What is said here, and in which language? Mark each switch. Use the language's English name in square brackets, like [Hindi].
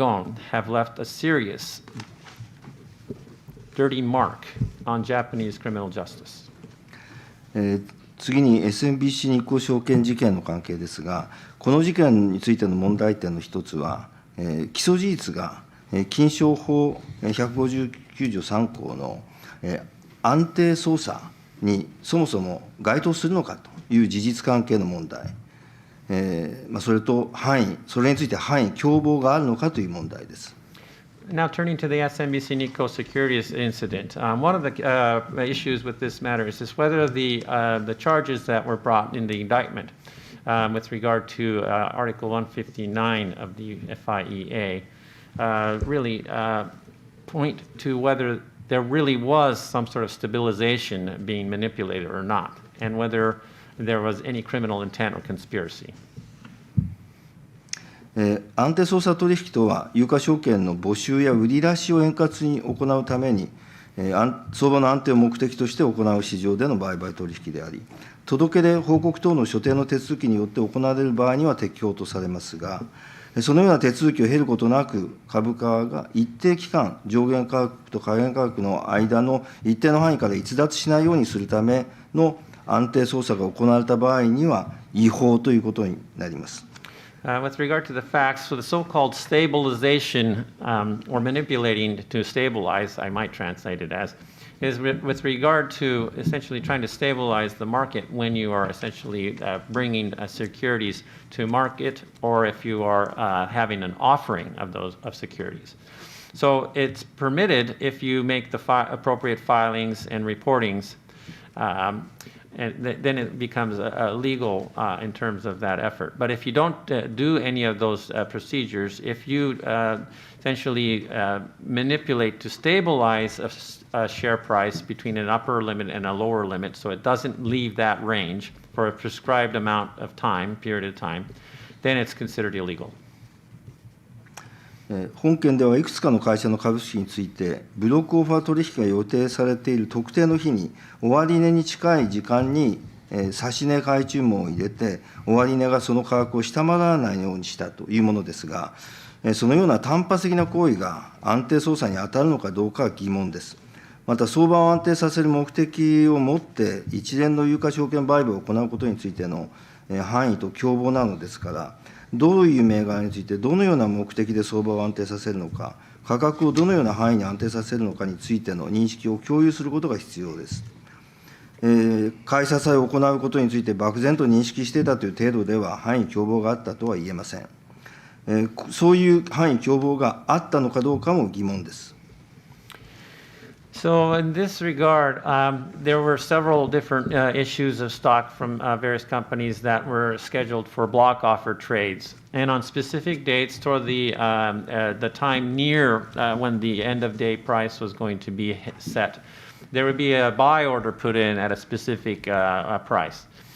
[English] Gohn, have left a serious, dirty mark on Japanese criminal justice. [Japanese] 次に Smbc 日興証券事件の関係ですが、この事件についての問題点の一つは、起訴事実が金商法159条3項の安定捜査にそもそも該当するのかという事実関係の問題、それとそれについて範囲、共謀があるのかという問題です。 [English] Now turning to the Smbc Nikko Securities incident, one of the issues with this matter is whether the charges that were brought in the indictment with regard to Article 159 of the FIEA really point to whether there really was some sort of stabilization being manipulated or not, and whether there was any criminal intent or conspiracy. [Japanese] 安定捜査取引とは、有価証券の募集や売り出しを円滑に行うために、相場の安定を目的として行う市場での売買取引であり、届け出、報告等の所定の手続きによって行われる場合には適用とされますが、そのような手続きを経ることなく、株価が一定期間、上限価格と下限価格の間の一定の範囲から逸脱しないようにするための安定捜査が行われた場合には、違法ということになります。 [English] With regard to the facts, so the so-called stabilization or manipulating to stabilize, I might translate it as, is with regard to essentially trying to stabilize the market when you are essentially bringing securities to market, or if you are having an offering of securities. So it's permitted if you make the appropriate filings and reportings, and then it becomes legal in terms of that effort. But if you don't do any of those procedures, if you essentially manipulate to stabilize a share price between an upper limit and a lower limit, so it doesn't leave that range for a prescribed amount of time, period of time, then it's considered illegal. [Japanese] 本件ではいくつかの会社の株式について、ブロックオファー取引が予定されている特定の日に、終値に近い時間に指値買い注文を入れて、終値がその価格を下回らないようにしたというものですが、そのような単発的な行為が安定操作に当たるのかどうかは疑問です。また、相場を安定させる目的を持って、一連の有価証券売買を行うことについての範囲と共謀なのですから、どういう銘柄について、どのような目的で相場を安定させるのか、価格をどのような範囲に安定させるのかについての認識を共有することが必要です。買い支えを行うことについて漠然と認識していたという程度では、範囲共謀があったとは言えません。そういう範囲共謀があったのかどうかも疑問です。 [English] So in this regard, there were several different issues of stock from various companies that were scheduled for block offer trades. And on specific dates toward the time near when the end of day price was going to be set, there would be a buy order put in at a specific price.